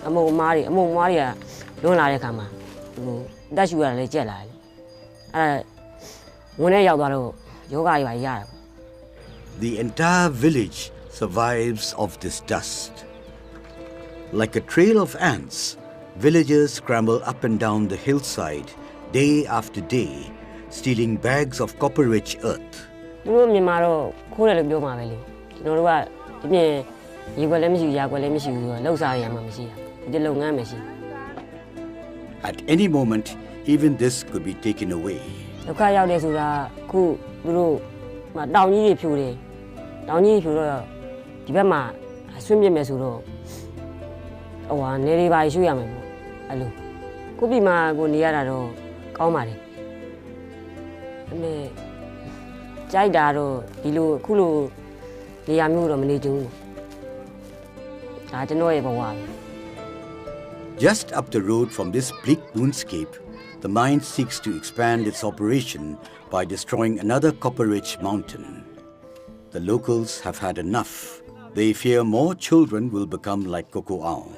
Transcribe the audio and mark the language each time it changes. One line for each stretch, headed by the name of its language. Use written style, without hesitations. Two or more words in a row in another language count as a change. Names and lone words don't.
English: The entire village survives of this dust. Like a trail of ants, villagers scramble up and down the hillside day after day, stealing bags of copper-rich earth.
Burmese: ပြင်ရေကွက်လည်းမရှိဘူးရာကွက်လည်းမရှိဘူးဆိုတော့လှုပ်စားရမှာမရှိတာဒီလုပ်ငန်းမရှိ
English: At any moment, even this could be taken away.
Burmese: ဒုက္ခရောက်တယ်ဆိုတာခုသူတို့တောင်ကြီးတွေဖြိုတယ်တောင်ကြီးဖြိုတော့ဒီဘက်မှာဆွင့်ပြစ်မယ်ဆိုတော့ဟိုဟာနေတွေပါရွှေ့ရမယ်ပေါ့အဲ့လိုကိုပြီမှာကိုနေရတာတော့ကောင်းပါတယ်အမေကြိုက်တာတော့ဒီလိုအခုလိုနေရာမျိုးတော့မနေချင်ဘူးဒါကျွန်တော်ရဲ့ဘဝပဲ
English: Just up the road from this bleak moonscape, the mine seeks to expand its operation by destroying another copper-rich mountain. The locals have had enough. They fear more children will become like Koko Aung.